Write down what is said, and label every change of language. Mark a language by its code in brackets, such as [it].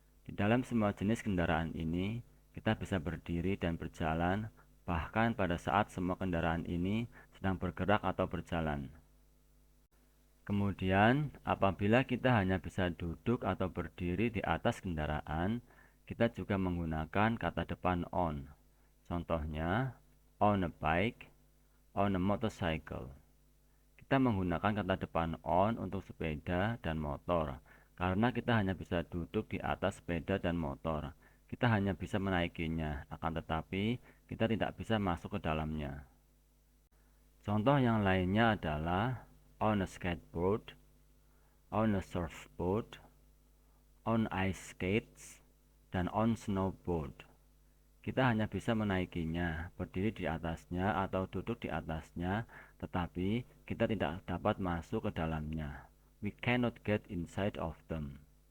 [id] Di dalam semua jenis kendaraan ini, kita bisa berdiri dan berjalan, bahkan pada saat semua kendaraan ini sedang bergerak atau berjalan. Kemudian, apabila kita hanya bisa duduk atau berdiri di atas kendaraan, kita juga menggunakan kata depan on. [en] Contohnya, on a bike, on a motorcycle. [id] Kita menggunakan kata depan on untuk sepeda dan motor, karena kita hanya bisa duduk di atas sepeda dan motor. Kita hanya bisa menaikinya, akan tetapi kita tidak bisa masuk ke dalamnya. Contoh yang lainnya adalah [en] on a skateboard, on a surfboard, on ice skates, dan on snowboard. [id] Kita hanya bisa menaikinya, berdiri di atasnya atau duduk di atasnya, tetapi kita tidak dapat masuk ke dalamnya. [en] We cannot get inside of them.